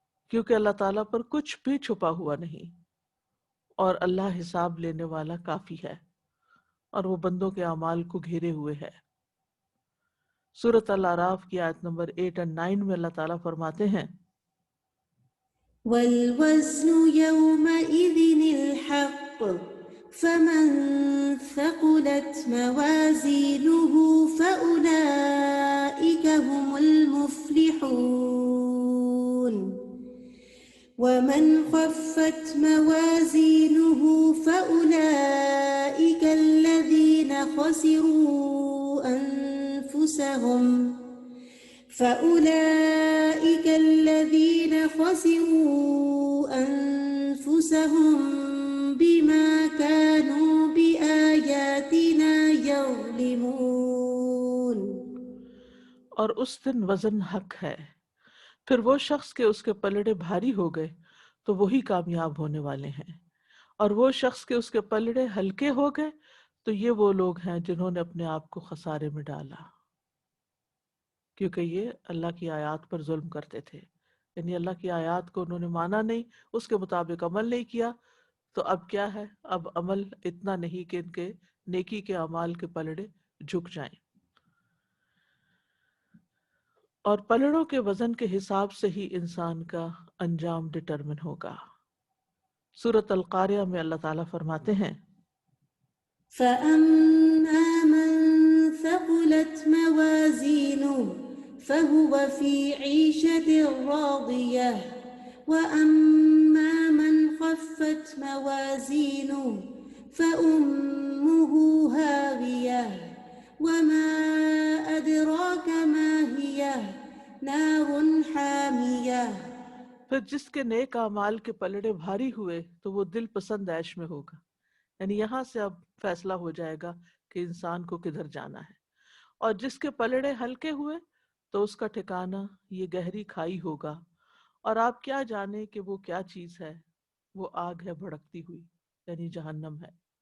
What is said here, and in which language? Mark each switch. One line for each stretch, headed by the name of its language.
Urdu: کیونکہ اللہ تعالیٰ پر کچھ بھی چھپا ہوا نہیں، اور اللہ حساب لینے والا کافی ہے، اور وہ بندوں کے اعمال کو گھیرے ہوئے ہے۔ سورۃ الاعراف کی آیت نمبر 8 اور 9 میں اللہ تعالیٰ فرماتے ہیں
Arabic: والوزن يومئذ الحق فمن ثقلت موازينه فأولئك هم المفلحون ومن خفت موازينه فأولئك الذين خسروا أنفسهم بما كانوا بآياتنا يظلمون۔
Urdu: اور اس دن وزن حق ہے، پھر وہ شخص کے اس کے پلڑے بھاری ہو گئے تو وہی کامیاب ہونے والے ہیں، اور وہ شخص کے اس کے پلڑے ہلکے ہو گئے تو یہ وہ لوگ ہیں جنہوں نے اپنے آپ کو خسارے میں ڈالا، کیونکہ یہ اللہ کی آیات پر ظلم کرتے تھے، یعنی اللہ کی آیات کو انہوں نے مانا نہیں، اس کے مطابق عمل نہیں کیا، تو اب کیا ہے، اب عمل اتنا نہیں کہ ان کے نیکی کے اعمال کے پلڑے جھک جائیں۔ اور پلڑوں کے وزن کے حساب سے ہی انسان کا انجام ڈٹرمن ہوگا۔ سورۃ القاریہ میں اللہ تعالیٰ فرماتے ہیں
Arabic: فأما من ثقلت موازينه فهو في عيشة راضية وأما من خفت موازينه فأمه هاوية وما أدراك ما هي نار حامية۔
Urdu: پھر جس کے نیک اعمال کے پلڑے بھاری ہوئے تو وہ دل پسند عیش میں ہوگا، یعنی یہاں سے اب فیصلہ ہو جائے گا کہ انسان کو کدھر جانا ہے، اور جس کے پلڑے ہلکے ہوئے تو اس کا ٹھکانہ یہ گہری کھائی ہوگا، اور آپ کیا جانے کہ وہ کیا چیز ہے، وہ آگ ہے بھڑکتی ہوئی، یعنی جہنم ہے۔